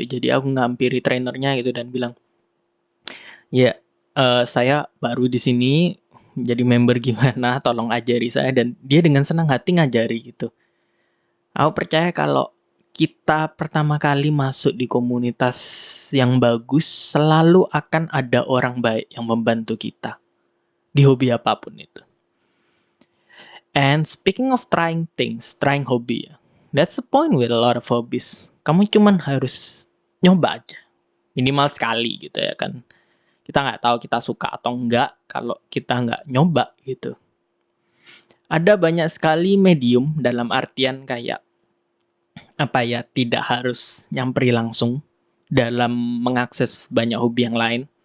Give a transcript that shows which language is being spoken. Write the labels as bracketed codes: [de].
[id] Jadi aku ngampiri trainernya gitu dan bilang, ya saya baru di sini jadi member gimana, tolong ajari saya. Dan dia dengan senang hati ngajari gitu. Aku percaya kalau kita pertama kali masuk di komunitas yang bagus, selalu akan ada orang baik yang membantu kita di hobi apapun itu. [en] And speaking of trying things, trying hobby [id] ya. [en] That's the point with a lot of hobbies. [id] Kamu cuman harus nyoba aja. Minimal sekali gitu ya kan. Kita nggak tahu kita suka atau enggak kalau kita nggak nyoba gitu. Ada banyak sekali medium dalam artian kayak apa ya, tidak harus nyamperi langsung dalam mengakses banyak hobi yang lain.